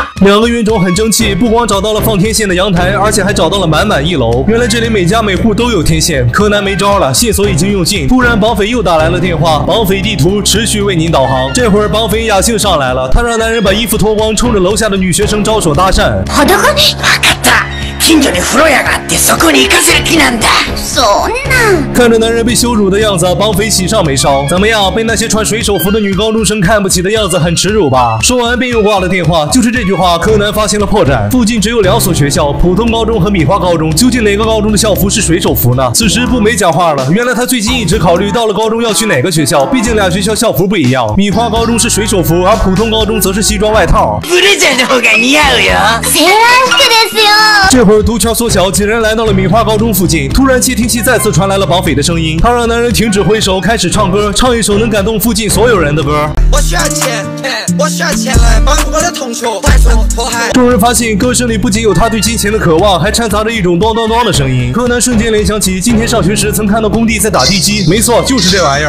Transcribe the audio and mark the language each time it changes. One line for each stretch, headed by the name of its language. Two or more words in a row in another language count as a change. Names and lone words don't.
Chinese: 两个冤种很争气，不光找到了放天线的阳台，而且还找到了满满1楼。原来这里每家每户都有天线。柯南没招了，线索已经用尽。突然绑匪又打来了电话，绑匪地图持续为您导航。这会儿绑匪雅兴上来了，他让男人把衣服脱光，冲着楼下的女学生招手搭讪。
Japanese: 裸に？分かった。近所に風呂屋があってそこに行かせる気なんだ。そんな。
Chinese: 看着男人被羞辱的样子，绑匪喜上眉梢。怎么样，被那些穿水手服的女高中生看不起的样子很耻辱吧？说完便又挂了电话。就是这句话，柯南发现了破绽。附近只有2所学校，普通高中和米花高中。究竟哪个高中的校服是水手服呢？此时步美讲话了。原来他最近一直考虑到了高中要去哪个学校，毕竟俩学校校服不一样。米花高中是水手服，而普通高中则是西装外套。
Japanese: ブレザーの方が似合うよ。セーラー服ですよ。
Chinese: 这会儿毒圈缩小，几人来到了米花高中附近。突然窃听器再次传来了绑匪的声音，他让男人停止挥手，开始唱歌，唱一首能感动附近所有人的歌。我需要钱，我需要钱来帮助我的同学摆脱迫害。众人发现歌声里不仅有他对金钱的渴望，还掺杂着一种咚咚咚的声音。柯南瞬间联想起今天上学时曾看到工地在打地基，没错，就是这玩意儿。